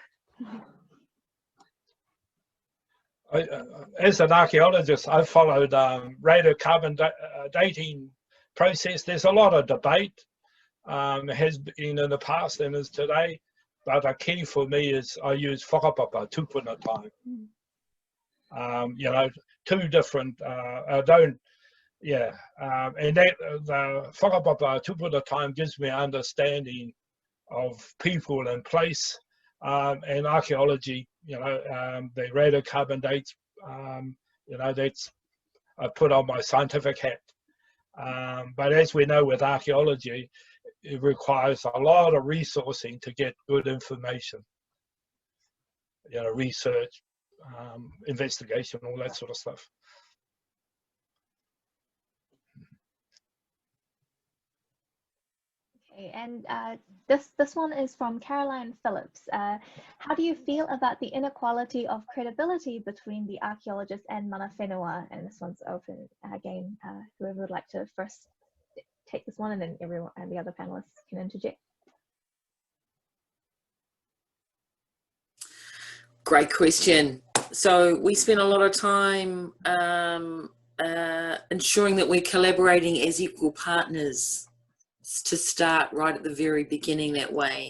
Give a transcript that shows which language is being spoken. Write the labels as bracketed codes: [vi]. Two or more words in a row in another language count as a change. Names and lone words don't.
[en] As an archaeologist, I've followed radiocarbon dating process. There's a lot of debate. It has been in the past and is today, but a key for me is I use [mi] whakapapa, tupuna [en] time. Two different, and that the [mi] whakapapa, tupuna [en] time gives me an understanding of people and place, and archaeology, the radiocarbon dates, that's, I put on my scientific hat. But as we know with archaeology, it requires a lot of resourcing to get good information, research, investigation, all that sort of stuff. Okay, and this one is from Caroline Phillips. How do you feel about the inequality of credibility between the archaeologists and [mi] mana whenua? [en] And this one's open again. Whoever would like to first take this one, and then everyone and the other panelists can interject. Great question. So we spend a lot of time ensuring that we're collaborating as equal partners to start right at the very beginning that way.